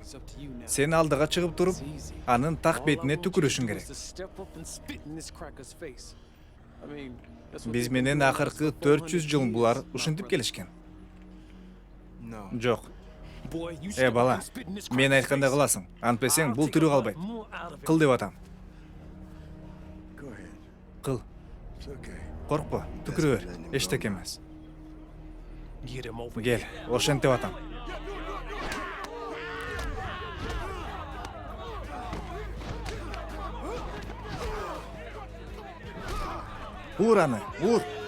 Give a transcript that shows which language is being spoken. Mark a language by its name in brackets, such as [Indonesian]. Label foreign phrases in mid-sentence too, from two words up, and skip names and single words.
[Kyrgyz] Сен алдыга чыгып туруп, анын так бетине түкүрүшүң керек. Биз менен акыркы 400 жыл булар ушинтип келишкен. [English] No. [Kyrgyz] Жок. Бала, мен айткандай кыласың. Антпесең бул тирүү калбайт. Кыл деп атам. [English] Go ahead. [Kyrgyz] Кыл. [English] It's okay. [Kyrgyz] Коркпо, түкүрө бер. Эчтеке эмес. Кел, ошентип атам. Ур аны, ур.